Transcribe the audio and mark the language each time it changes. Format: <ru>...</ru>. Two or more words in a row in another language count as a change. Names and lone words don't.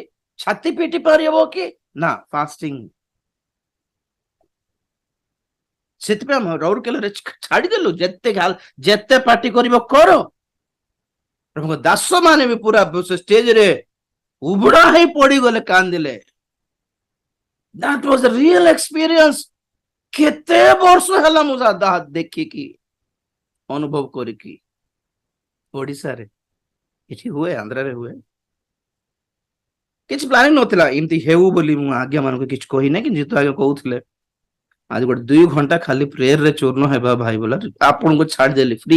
<or>ଛାତି ପିଟି ପାରିବ କି? ନା, ଫାଷ୍ଟିଂ। ସେଥିପାଇଁ ଆମେ ରାଉରକେଲାରେ ଛାଡିଦେଲୁ, ଯେତେ ପାର୍ଟି କରିବ କର। ପ୍ରଭୁଙ୍କ ଦାସ ମାନେ ବି ପୁରା ଷ୍ଟେଜରେ ଉବୁଡା ହେଇ ପଡିଗଲେ, କାନ୍ଦିଲେ।</or> <en>That was a real experience.</en> <or>କେତେ ବର୍ଷ ହେଲା ମୁଁ ଦେଖିକି ଅନୁଭବ କରିକି। ଓଡିଶାରେ ଏଠି ହୁଏ, ଆନ୍ଧ୍ରାରେ ହୁଏ। କିଛି ପ୍ଲାନିଂ ନଥିଲା, ଏମିତି ହେଉ ବୋଲି ମୁଁ ଆଜ୍ଞା ମାନଙ୍କୁ କିଛି କହିନାହିଁ, କିନ୍ତୁ ଯେହେତୁ ଆଜ୍ଞା କହୁଥିଲେ ଆଜି ଗୋଟେ 2 ଘଣ୍ଟା ଖାଲି ପ୍ରେୟରରେ ଚୂର୍ଣ୍ଣ ହେବା ଭାଇ ବୋଲା ଆପଣଙ୍କୁ ଛାଡିଦେଲି ଫ୍ରି।</or>